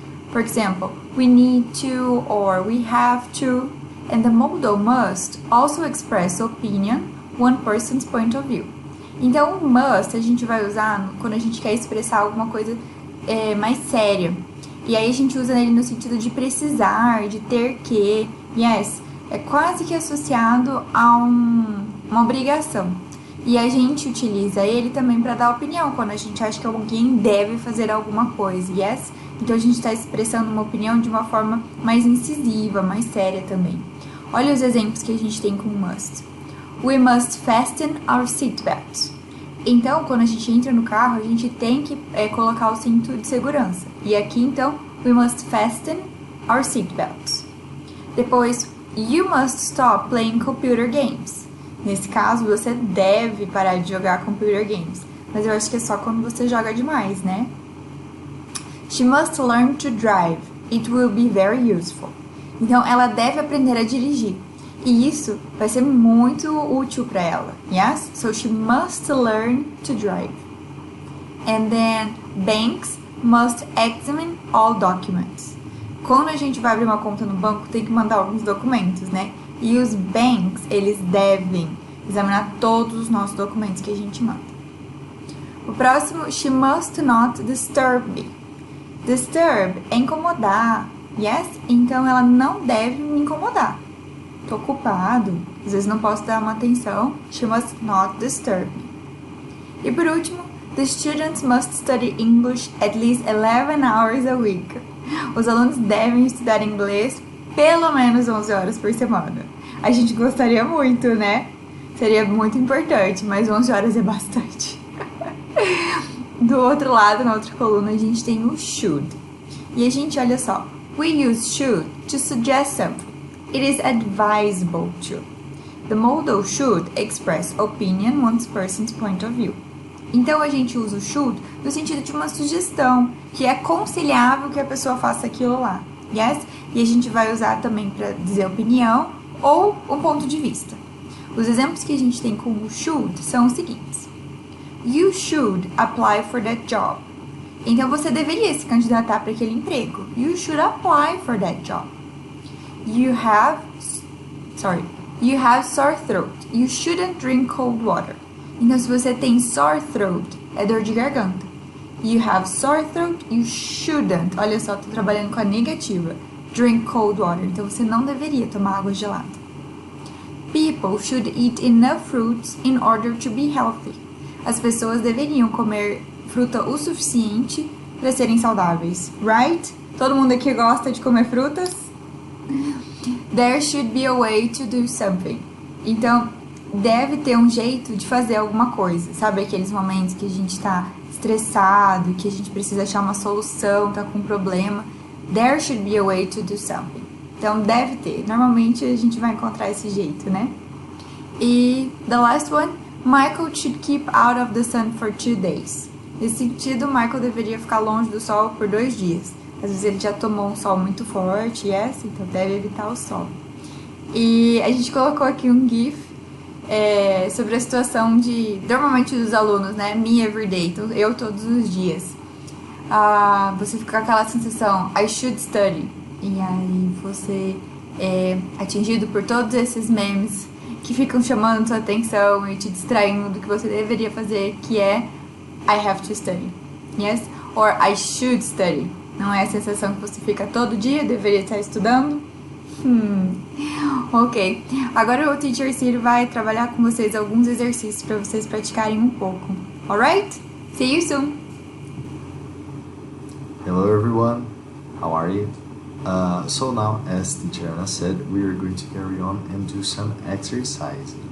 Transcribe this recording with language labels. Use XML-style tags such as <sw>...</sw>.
<en>For example, we need to or we have to, and the modal must also express opinion, one person's point of view.</en> <pt>Então, o must a gente vai usar quando a gente quer expressar alguma coisa mais séria. E aí a gente usa ele no sentido de precisar, de ter que. Yes, é quase que associado a uma obrigação. E a gente utiliza ele também para dar opinião, quando a gente acha que alguém deve fazer alguma coisa. Yes? Então a gente está expressando uma opinião de uma forma mais incisiva, mais séria também. Olha os exemplos que a gente tem com must.</pt> <en>We must fasten our seatbelt.</en> <pt>Então, quando a gente entra no carro, a gente tem que colocar o cinto de segurança. E aqui, então,</pt> <en>we must fasten our seatbelts. Depois, you must stop playing computer games.</en> <pt>Nesse caso, você deve parar de jogar computer games. Mas eu acho que é só quando você joga demais, né?</pt> <en>She must learn to drive. It will be very useful.</en> <pt>Então, ela deve aprender a dirigir. E isso vai ser muito útil para ela.</pt> <en>Yes? So she must learn to drive. And then banks must examine all documents.</en> <pt>Quando a gente vai abrir uma conta no banco, tem que mandar alguns documentos, né? E os banks, eles devem examinar todos os nossos documentos que a gente manda. O próximo,</pt> <en>she must not disturb me. Disturb</en> <pt>é incomodar.</pt> <en>Yes?</en> <pt>Então ela não deve me incomodar. Tô ocupado, às vezes não posso dar uma atenção.</pt> <en>She must not disturb me.</en> <pt>E por último,</pt> <en>the students must study English at least 11 hours a week.</en> <pt>Os alunos devem estudar inglês pelo menos 11 horas por semana. A gente gostaria muito, né? Seria muito importante, mas 11 horas é bastante. Do outro lado, na outra coluna, a gente tem o should. E a gente, olha só,</pt> <en>we use should to suggest something. It is advisable to. The modal should express opinion one's person's point of view.</en> <pt>Então a gente usa o should no sentido de uma sugestão, que é aconselhável que a pessoa faça aquilo lá. Yes? E a gente vai usar também para dizer opinião ou um ponto de vista. Os exemplos que a gente tem com o should são os seguintes.</pt> <en>You should apply for that job.</en> <pt>Então você deveria se candidatar para aquele emprego.</pt> <en>You should apply for that job. You have sore throat. You shouldn't drink cold water.</en> <pt>Então, se você tem sore throat, é dor de garganta.</pt> <en>You have sore throat, you shouldn't.</en> <pt>Olha só, tô trabalhando com a negativa.</pt> <en>Drink cold water.</en> <pt>Então, você não deveria tomar água gelada.</pt> <en>People should eat enough fruits in order to be healthy.</en> <pt>As pessoas deveriam comer fruta o suficiente para serem saudáveis. Right? Todo mundo aqui gosta de comer frutas?</pt> <en>There should be a way to do something.</en> <pt>Então, deve ter um jeito de fazer alguma coisa. Sabe aqueles momentos que a gente tá estressado, que a gente precisa achar uma solução, tá com um problema?</pt> <en>There should be a way to do something.</en> <pt>Então, deve ter. Normalmente, a gente vai encontrar esse jeito, né?</pt> <en>E the last one, Michael should keep out of the sun for 2 days.</en> <pt>Nesse sentido, Michael deveria ficar longe do sol por 2 dias. Às vezes ele já tomou um sol muito forte, yes? Então deve evitar o sol. E a gente colocou aqui um GIF sobre a situação de, normalmente dos alunos, né?</pt> <en>Me everyday,</en> <pt>então eu todos os dias. Você fica com aquela sensação,</pt> <en>I should study.</en> <pt>E aí você é atingido por todos esses memes que ficam chamando sua atenção e te distraindo do que você deveria fazer, que é</pt> <en>I have to study.</en> <pt>Yes?</pt> <en>Or I should study.</en> <pt>Não é a sensação que você fica todo dia, deveria estar estudando? Ok. Agora o Teacher Ciro vai trabalhar com vocês alguns exercícios para vocês praticarem um pouco.</pt> <en>Alright? See you soon! Hello everyone, how are you? So now, as Teacher Ana said, we are going to carry on and do some exercise.</en>